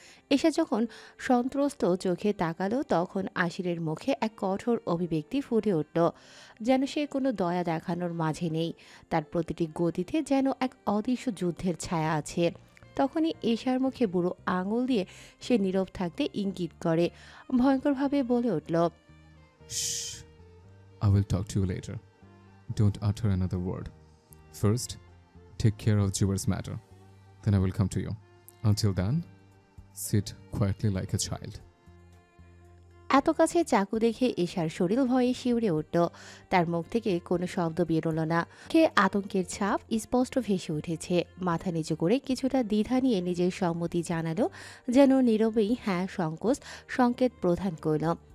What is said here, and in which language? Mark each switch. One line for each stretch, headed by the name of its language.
Bangla: এশা যখন সন্ত্রস্ত চোখে তাকালো তখন আশিরের মুখে এক কঠোর অভিব্যক্তি ফুটে উঠল, যেন সে কোনো দয়া দেখানোর মাঝে নেই। তার প্রতিটি গতিতে যেন এক অদৃশ্য যুদ্ধের ছায়া আছে। তখনই এশার মুখে বুড়ো আঙুল দিয়ে সে নীরব থাকতে ইঙ্গিত করে ভয়ঙ্করভাবে বলে উঠল,
English: Shh. I will talk to you later. Don't utter another word. First, take care of Jubar's matter. Then I will come to you. Until then, sit quietly like a child.
Bangla: এত কাছে চাকু দেখে এশার শরীর ভয়ে শিউরে উঠল। তার মুখ থেকে কোনো শব্দ বেরোলো না। কে আতঙ্কের ছাপ স্পষ্ট ভেসে উঠেছে। মাথা নিচু করে কিছুটা দ্বিধা নিয়ে নিজের সম্মতি জানালো, যেন নীরবেই হ্যাঁ সংকেত প্রদান করল।